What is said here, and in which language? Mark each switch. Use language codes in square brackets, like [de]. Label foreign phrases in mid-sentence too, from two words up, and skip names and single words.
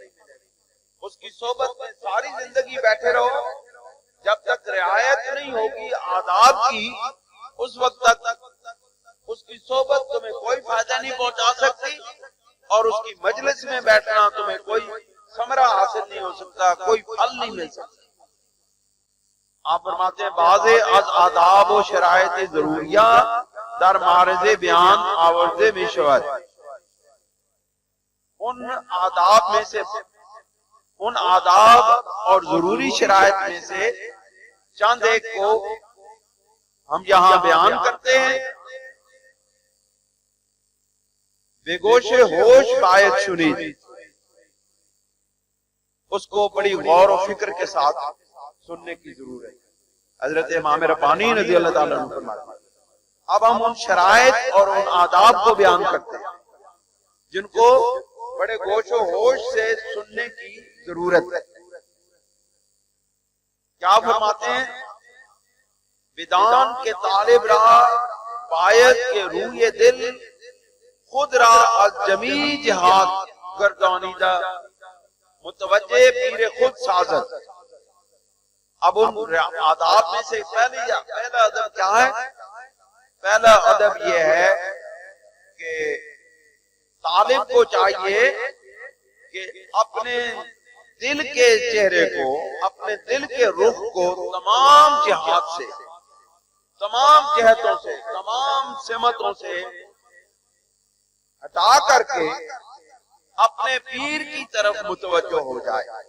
[ur] اس کی صحبت میں ساری زندگی بیٹھے رہو، جب تک رعایت نہیں ہوگی آداب کی اس وقت تک اس کی صحبت تمہیں کوئی فائدہ نہیں پہنچا سکتی اور اس کی مجلس میں بیٹھنا تمہیں کوئی ثمرہ حاصل نہیں ہو سکتا، کوئی پھل نہیں مل سکتا. آپ فرماتے ہیں [fa] بعض از آداب و شرائط ضروریہ در معرض بیان آورز میں شود. [ur] ان آداب اور ضروری شرائط میں سے چند ایک کو ہم یہاں بیان کرتے ہیں. [fa] بے گوش ہوش باید شنید، [ur] اس کو بڑی غور و فکر کے ساتھ سننے کی ضرورت ہے. حضرت امام ربانی رضی اللہ تعالیٰ عنہ فرماتے ہیں اب ہم ان شرائط اور ان آداب کو بیان کرتے ہیں جن کو بڑے گوش و ہوش سے سننے کی ضرورت ہے. کیا فرماتے ہیں؟ [fa] بدان کے طالب راہ باید کے روح دل خود را از جمی جہاد گردانیدہ متوجہ پیر خود سازد. [ur] اب ان آداب میں سے پہلا ادب کیا ہے؟ پہلا ادب یہ ہے کہ طالب کو چاہیے کہ اپنے دل کے چہرے کو، اپنے دل کے رخ کو تمام جہات سے، تمام جہتوں سے، تمام سمتوں سے ہٹا کر کے اپنے پیر کی طرف متوجہ ہو جائے.